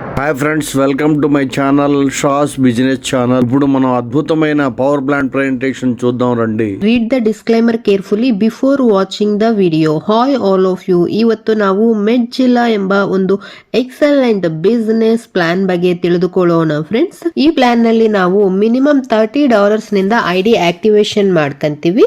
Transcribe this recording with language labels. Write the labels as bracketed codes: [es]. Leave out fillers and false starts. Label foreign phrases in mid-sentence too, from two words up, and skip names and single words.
[en] hi friends, welcome to my channel [te] షాస్ బిజినెస్ ఛానల్. ఇప్పుడు మనం అద్భుతమైన [en] power plant presentation [te] చూద్దాం రండి. [en] read the disclaimer carefully before watching the video. hi all of you. [kn] ಇವತ್ತು ನಾವು ಮೆಡ್ಜಿಲ್ಲಾ ಎಂಬ ಒಂದು [en] excellent business plan [kn] ಬಗ್ಗೆ ತಿಳಿದುಕೊಳ್ಳೋಣ ಫ್ರೆಂಡ್ಸ್. ಈ ಪ್ಲಾನ್ ನಲ್ಲಿ ನಾವು ಮಿನಿಮಮ್ $30 ನಿಂದ [en] ID activation [kn] ಮಾಡ್ಕಂತೀವಿ.